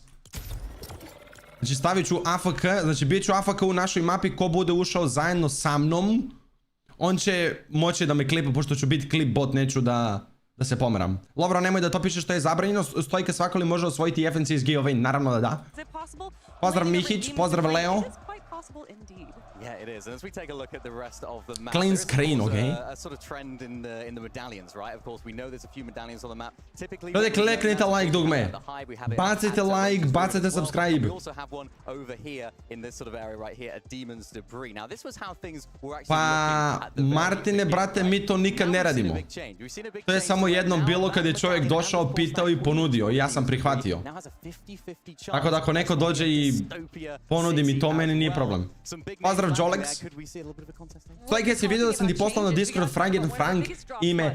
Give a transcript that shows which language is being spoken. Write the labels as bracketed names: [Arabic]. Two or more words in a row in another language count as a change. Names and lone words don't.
[Serbian] Znači stavit ću AFK, znači bit ću AFK u našoj mapi. Ko bude ušao zajedno sa mnom, on će moći da me klipa, pošto ću biti [English] clip bot, [Serbian] neću da se pomeram. Lovro, nemoj da to piše što je zabranjeno. Stojka svako li može osvojiti FNCS giveaway? Naravno da da. Pozdrav Mihić, pozdrav Leo. [English] Yeah, it is. And as we take a look at the rest of the map, Clean screen, okay? A sort of trend in the medallions, right? Of course, we know there's a few medallions on the map. Typically, [Serbian] ljudi, kliknite like dugme. Bacite like, bacite subscribe. [English] We also have one over here in this sort of area right here, a Demon's Debris. Now, this was how things were actually [Serbian] Pa, Martine, brate, mi to nikad ne radimo. To je samo jednom bilo kad je čovjek došao, pitao i ponudio. I ja sam prihvatio. Tako da ako neko dođe i ponudi mi to, meni nije problem. Pozdrav Jolex. Stojka, si vidio da sam ti poslao na Discord Frank ime?